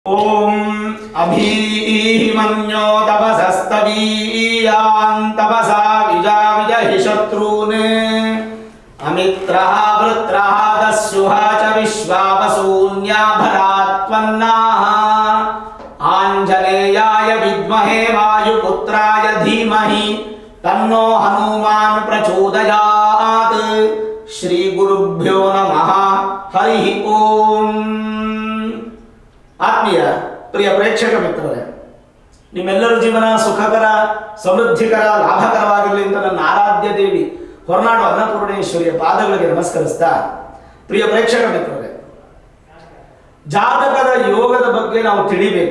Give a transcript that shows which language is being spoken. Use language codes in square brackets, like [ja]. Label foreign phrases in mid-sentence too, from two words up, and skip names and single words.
[sa] ओम अभीमन्यो तपसस्तवीयान् तपसा विजाविजहि शत्रून् अमित्रः वृत्रः दस्युः च विश्वावसून्या भरात्वन्नाः आञ्जनेयाय विद्महे वायुपुत्राय धीमहि तन्नो हनुमान् प्रचोदयात्। श्री गुरुभ्यो नमः। हरि ओम। [kn] ಆತ್ಮೀಯ ಪ್ರಿಯ ಪ್ರೇಕ್ಷಕ ಮಿತ್ರರೇ, ನಿಮ್ಮೆಲ್ಲರ ಜೀವನ ಸುಖಕರ, ಸಮೃದ್ಧಿಕರ, ಲಾಭಕರವಾಗಿರಲಿ ಅಂತ ನನ್ನ ಆರಾಧ್ಯ ದೇವಿ ಹೊರನಾಡು ಅನ್ನಪೂರ್ಣೇಶ್ವರಿಯ ಪಾದಗಳಿಗೆ ನಮಸ್ಕರಿಸ್ತಾ, ಪ್ರಿಯ ಪ್ರೇಕ್ಷಕ ಮಿತ್ರರೇ, ಜಾತಕದ ಯೋಗದ ಬಗ್ಗೆ ನಾವು ತಿಳಿಬೇಕು.